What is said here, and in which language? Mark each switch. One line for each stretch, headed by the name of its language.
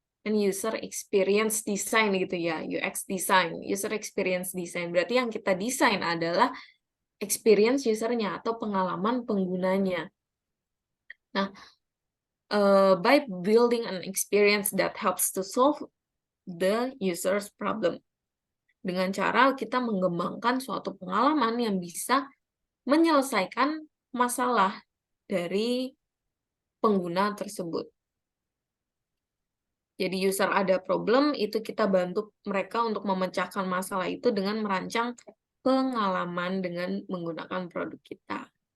English: And user experience design
Indonesian: gitu ya,
English: UX design, user experience design.
Indonesian: Berarti yang kita desain adalah experience usernya atau pengalaman penggunanya. Nah,
English: by building an experience that helps to solve the user's problem.
Indonesian: Dengan cara kita mengembangkan suatu pengalaman yang bisa menyelesaikan masalah dari pengguna tersebut. Jadi user ada problem, itu kita bantu mereka untuk memecahkan masalah itu dengan merancang pengalaman dengan menggunakan produk kita.